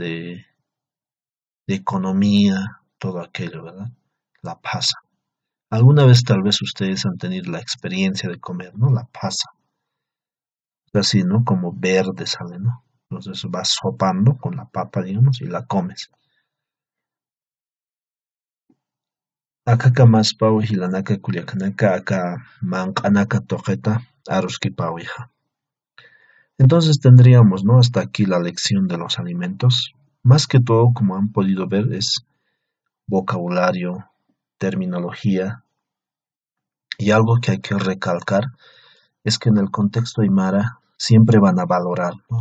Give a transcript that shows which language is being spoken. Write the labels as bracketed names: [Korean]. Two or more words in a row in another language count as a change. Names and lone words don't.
[Spanish] De economía, todo aquello, ¿verdad? La pasa. Alguna vez tal vez ustedes han tenido la experiencia de comer, ¿no? La pasa. Así, ¿no? Como verde sale, ¿no? Entonces vas sopando con la papa, digamos, y la comes. [Aymara] Akaka maspaw hilanaka kuyakanaka aka manqanaka toqeta aruski pawija. [Spanish] Entonces tendríamos, ¿no? Hasta aquí la lección de los alimentos. Más que todo, como han podido ver, es vocabulario, terminología, y algo que hay que recalcar es que en el contexto aymara siempre van a valorar, ¿no?